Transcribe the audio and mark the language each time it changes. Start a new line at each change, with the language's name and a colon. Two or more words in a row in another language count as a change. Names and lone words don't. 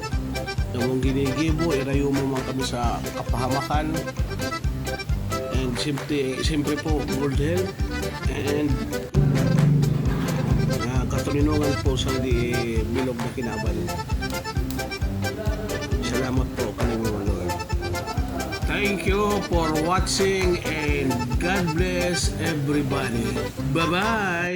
Bikol: Na mong ginigibo, irayo mo man kami sa kapahamakan. And siyempre po,
English: good health and
Bikol: katulinungan po sa di bilog na kinaban. Salamat po kanimo Lord.
English: Thank you for watching and God bless everybody. Bye-bye!